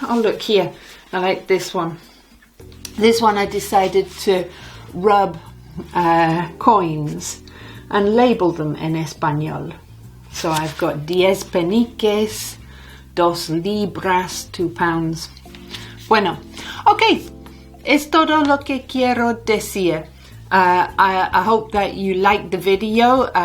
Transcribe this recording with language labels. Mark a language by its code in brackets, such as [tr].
[en] Oh, look here, I like this one. This one I decided to rub coins and label them [es] en español. [en] So I've got 10 peniques, 2 libras, 2 pounds. [es] Bueno, okay, es todo lo que quiero decir. [en] I hope that you liked the video.